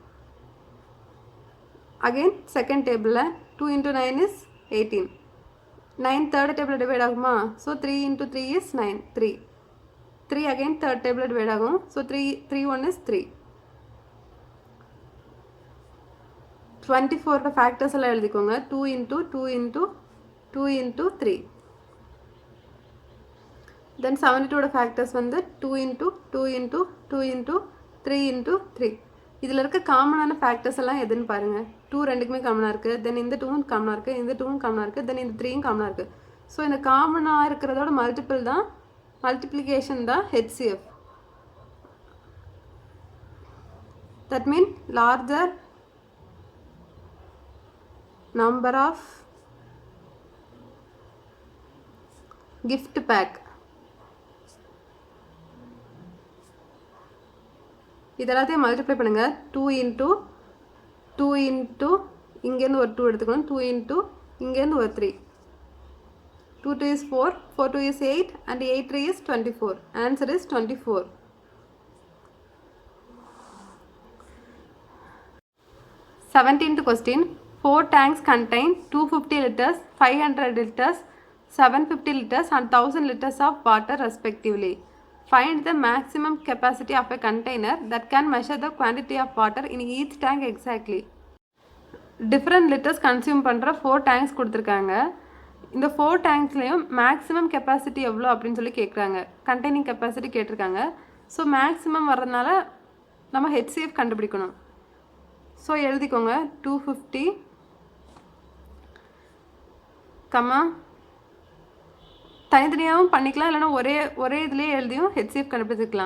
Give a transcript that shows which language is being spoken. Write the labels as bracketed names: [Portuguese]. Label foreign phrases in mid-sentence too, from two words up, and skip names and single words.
[English] Again second table 2 into 9 is 18. 9 third table divide ஆகுமா? So 3 into 3 is 9, 3. 3 again third table divide ஆகும். So 3 1 is 3. [Tamil] 24 factors எல்லாம் எழுதிக்கோங்க. [English] 2 into 2 into 2 into 3. Then 72 factors வந்து 2 into 2 into 2 into 3 into 3. [Tamil] இதில் இருக்க [English] common factors [Tamil] எல்லாம் எதுன்னு பாருங்கள். 2 ரெண்டுக்குமே காமனாக இருக்குது. தென் இந்த 2வும் காமனாக இருக்குது, இந்த 2வும் காமனாக இருக்குது, தென் இந்த 3யும் காமனாக இருக்குது. ஸோ இந்த காமனாக இருக்கிறதோட மல்டிபிள் தான், மல்டிப்ளிகேஷன் தான் HCF. [English] that mean larger number of gift pack. [Tamil] இதெல்லாத்தையும் மல்டிப்ளை பண்ணுங்கள். [English] 2 into 2 into [Tamil] இங்கேருந்து ஒரு 2 எடுத்துக்கணும். [English] 2 into [Tamil] இங்கேருந்து ஒரு [English] 3. 2 2 is 4, 4 2 is 8 and 8 3 is 24. Answer is 24. Seventeenth question. 4 tanks contain 250 liters, 500 liters, 750 liters and 1000 liters of water respectively. Find the maximum capacity of a container that can measure the quantity of water in each tank exactly. Different liters consume பண்ணுற 4 tanks கொடுத்துருக்காங்க. [Tamil] இந்த 4 tanksலையும் [English] maximum capacity [Tamil] எவ்வளோ அப்படின்னு சொல்லி கேட்குறாங்க. [English] containing capacity [Tamil] கேட்டிருக்காங்க. ஸோ மேக்ஸிமம் வர்றதுனால நம்ம HCF கண்டுபிடிக்கணும். ஸோ எழுதிக்கோங்க. 250 கம்மா தனித்தனியாகவும் பண்ணிக்கலாம், இல்லைனா ஒரே இதுலேயே எழுதியும் HCF கண்டுபிடிச்சிக்கலாம்.